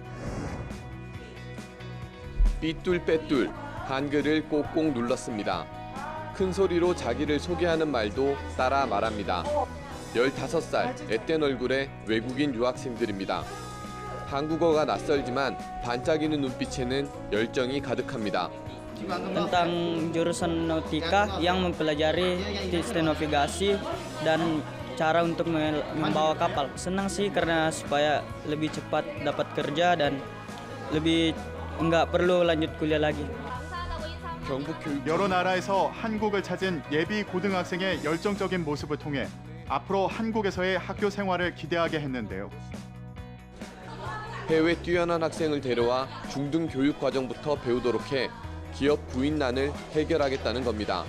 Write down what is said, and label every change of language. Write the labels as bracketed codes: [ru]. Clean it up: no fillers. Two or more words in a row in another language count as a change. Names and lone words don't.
[ko] 삐뚤빼뚤 한글을 꼭꼭 눌렀습니다. 큰 소리로 자기를 소개하는 말도 따라 말합니다. 15살 앳된 얼굴의 외국인 유학생들입니다. 한국어가 낯설지만 반짝이는 눈빛에는 열정이 가득합니다. [id] Tentang jurusan nautika yang mempelajari sistem navigasi dan cara untuk membawa kapal. Senang sih karena supaya lebih cepat dapat kerja dan lebih nggak perlu lanjut kuliah lagi. [ko] 경북 교육 여러 나라에서 한국을 찾은 예비 고등학생의 열정적인 모습을 통해 앞으로 한국에서의 학교 생활을 기대하게 했는데요. 해외 뛰어난 학생을 데려와 중등 교육 과정부터 배우도록 해 기업 구인난을 해결하겠다는 겁니다.